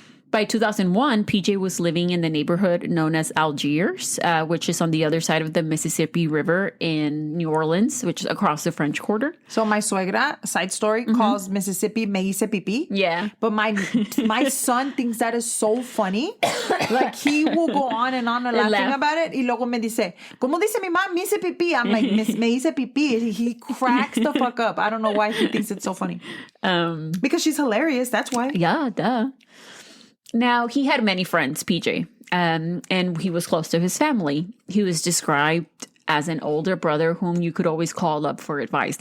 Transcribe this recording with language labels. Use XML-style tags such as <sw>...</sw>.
<en>By 2001, PJ was living in the neighborhood known as Algiers, which is on the other side of the Mississippi River in New Orleans, which is across the French Quarter. So my suegra, side story, calls Mississippi</en> <es>Me hice pipí.</es> <en>Yeah. But my son thinks that is so funny. Like he will go on and laughing about it.</en> <es>Y luego me dice, ¿cómo dice mi mamá? Me hice pipí.</es> <en>I'm like,</en> <es>me hice pipí.</es> <en>He cracks the fuck up. I don't know why he thinks it's so funny. Because she's hilarious. That's why. Yeah, duh. Now, he had many friends, PJ, and he was close to his family. He was described as an older brother whom you could always call up for advice.</en>